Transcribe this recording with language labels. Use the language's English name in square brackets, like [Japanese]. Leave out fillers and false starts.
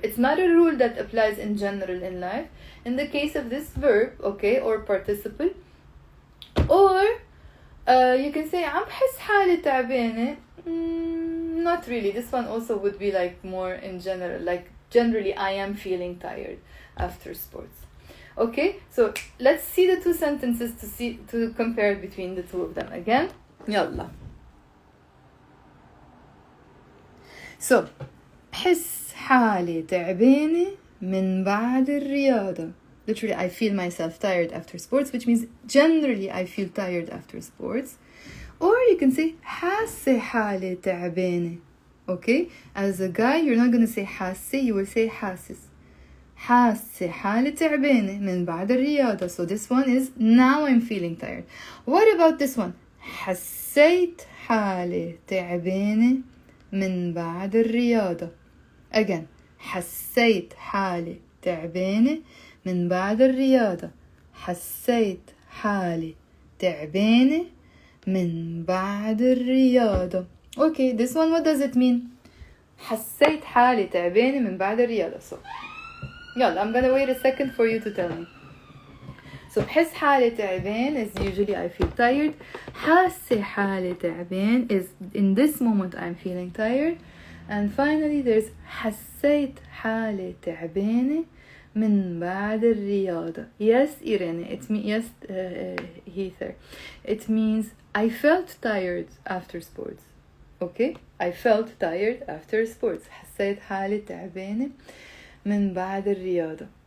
[English] It's not a rule that applies in general in life. In the case of this verb, okay, or participle, or you can say [Arabic] عم بحس حالي تعبانة. [English] Not really. This one also would be like more in general, like generally I am feeling tired after sports. Okay, so let's see the two sentences to compare between the two of them again. [Arabic] يلا. So بحس حالي تعبانة من بعد الرياضة. [English] Literally, I feel myself tired after sports, which means generally I feel tired after sports. Or you can say [Arabic] حاسة حالي تعبانة. [English] Okay, as a guy you're not gonna say حاسة, you will say حاسس. [Arabic] حاسة حالي تعبانة من بعد الرياضة. [English] So this one is now I'm feeling tired. What about this one? [Arabic] حسيت حالي تعبانة من بعد الرياضة. Again, حسيت حالي تعبانة من بعد الرياضة. حسيت حالي تعبانة من بعد الرياضة. [English] Okay, this one, what does it mean? [Arabic] حسيت حالي تعبانة من بعد الرياضة. [English] So يلا, I'm gonna wait a second for you to tell me. So [Arabic] بحس حالي تعبان [English] is usually I feel tired. [Arabic] حاسة حالي تعبان [English] is in this moment I'm feeling tired. And finally there's [Arabic] حسيت حالي تعبانة من بعد الرياضة. [English] Yes, Irene, it means yes, Heather. It means I felt tired after sports. Okay, I felt tired after sports. [Arabic] حسيت حالي تعبانة من بعد الرياضة.